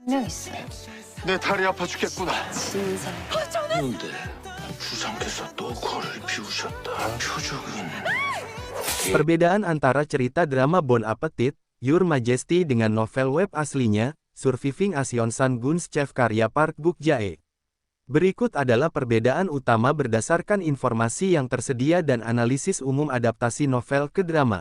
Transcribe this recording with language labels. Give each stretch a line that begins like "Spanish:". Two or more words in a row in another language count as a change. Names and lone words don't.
Korean: 명 있어요. 내 다리 아파 죽겠구나. 진상. 그런데 주상께서 또 거를 비우셨다. 표적은
Indonesian: Perbedaan antara cerita drama Bon Appetit, Your Majesty dengan novel web aslinya, Surviving as Yeonsan Gun's Chef karya Park Buk-jae. Berikut adalah perbedaan utama berdasarkan informasi yang tersedia dan analisis umum adaptasi novel ke drama.